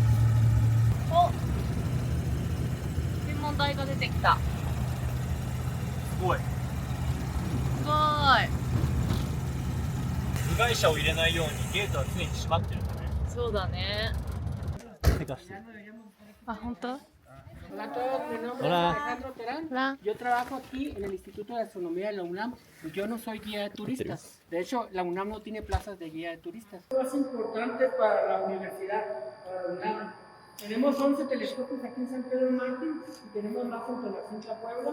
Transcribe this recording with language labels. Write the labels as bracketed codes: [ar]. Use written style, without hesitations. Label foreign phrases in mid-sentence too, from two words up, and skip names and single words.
[ja] お、天文台が出てきた。すごい。すごーい。部外者を入れないようにゲートは常に閉まってるんだね。そうだね。てかして。あ、本当 [es] Hola a todos, mi nombre Hola. es Alejandro Terán. Hola. Yo trabajo aquí en el Instituto de Astronomía de la UNAM. Yo no soy guía de turistas. De hecho, la UNAM no tiene plazas de guía de turistas. Lo más importante para la universidad, para la UNAM. Tenemos 11 telescopios aquí en San Pedro Mártir y tenemos más en Tonacintla, Puebla.